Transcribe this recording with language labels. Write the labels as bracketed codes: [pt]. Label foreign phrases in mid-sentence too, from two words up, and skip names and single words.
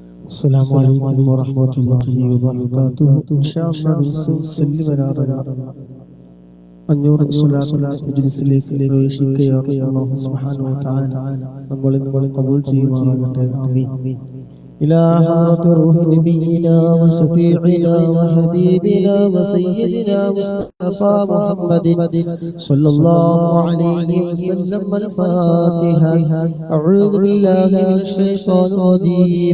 [ar] السلام عليكم ورحمة الله وبركاته. إن شاء الله صلي [ml] വരാറുള്ള 500 സ്വലാത്ത് മജ്‌ലിസിലേക്ക് പ്രവേശിക്കുകയാണ്. [ar] الله سبحانه وتعالى [ml] നമ്മളിൽ ഖബൂൽ ചെയ്യുമാറാകട്ടെ. ആമീൻ. [ar] إلى حضرة روح نبينا وشفيعنا وحبيبنا وسيدنا مصطفى محمد صلى الله عليه وسلم. الفاتحة. أعوذ بالله من الشيطان الرجيم.